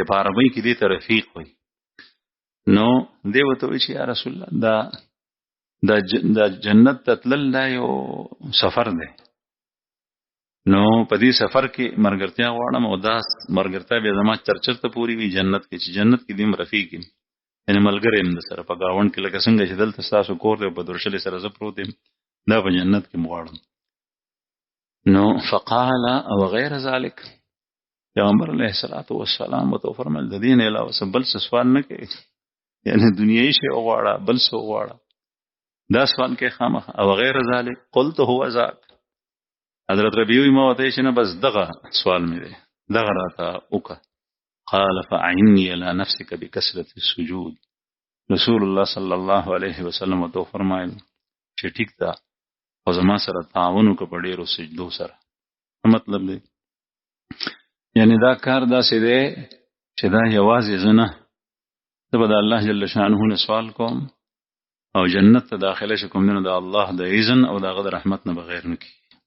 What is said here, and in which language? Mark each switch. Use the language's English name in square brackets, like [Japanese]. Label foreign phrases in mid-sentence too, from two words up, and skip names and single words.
[Pashto] په عربۍ کې دې ته رفیق وایي. نو دی ورته وایي چې [Arabic] یا رسول الله [Pashto] دا جنت ته تلل دا یو سفر دی، نو په دې سفر کې ملګرتیا غواړم او دا ملګرتیا بیا زما چرچرته پورې وي جنت کې، چې جنت کې دې رفیق یم، یعنې ملګری یم د سره په ګاونډ کې، لکه څنګه چې دلته ستاسو کور دی په درشلې سره زه پروت یم، دا په جنت کې م غواړم. نو [Arabic] فقال او غیر ذلک، [Pashto] پیغمبر [Arabic] علیه الصلاة والسلام [Pashto] ورته وفرمایل د دې نه علاوه څه بل څه سوال نه کوي، یعنې دنیایي شی وغواړه بل څه وغواړه، دا سوال کې خامخا. [Arabic] او غیر ذلک قلت هو ذاک. [Pashto] حضرت ربیعه ما ورته چې نه بس دغه سوال مې دی، دغه راته وکړه. [Arabic] قال فأعني على نفسك بكثرة السجود. [Pashto] رسول الله [Arabic] صلی الله علیه وسلم [Pashto] ورته وفرمایل چې ټیک ده خو زما سره تعاون وکړه په ډېرو سجدو سره. مطلب دی یعنی دا کار داسې دی چې دا یوازې زه نه، زه به د الله [Arabic] جل شانه [Pashto] نه سوال کوم او جنت ته داخله شم کوم نه د الله د اذن او د هغه د رحمت نه بغیر نه کېږي.